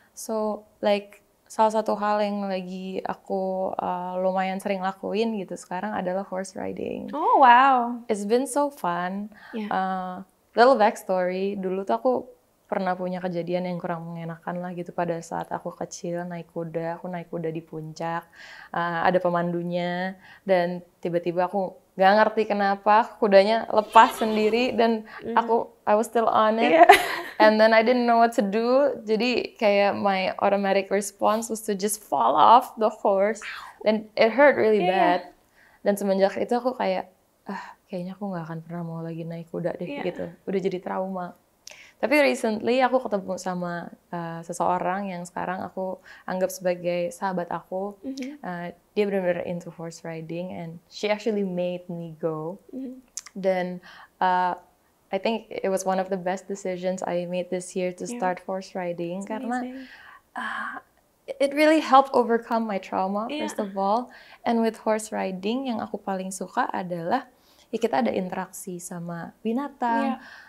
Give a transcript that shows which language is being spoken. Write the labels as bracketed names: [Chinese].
[Indonesian] So like salah satu hal yang lagi aku lumayan sering lakuin gitu sekarang adalah [English] horse riding. Oh wow, it's been so fun. Little backstory, [Indonesian] dulu tuh aku pernah punya kejadian yang kurang mengenakan lah gitu pada saat aku kecil naik kuda. Aku naik kuda di puncak, ada pemandunya dan tiba-tiba aku Gak ngerti kenapa kudanya lepas sendiri dan [English] I was still on it. And then I didn't know what to do. [Indonesian] Jadi kayak [English] my automatic response was to just fall off the horse. And it hurt really bad. [Indonesian] Dan semenjak itu aku kayak, kayaknya aku gak akan pernah mau lagi naik kuda deh gitu. Udah jadi trauma. Tapi recently aku ketemu sama seseorang yang sekarang aku anggap sebagai sahabat aku. Dia benar-benar [English] into horse riding and she actually made me go. Dan I think it was one of the best decisions I made this year to start horse riding. It's karena it really helped overcome my trauma first of all. And with horse riding [Indonesian] yang aku paling suka adalah kita ada interaksi sama binatang.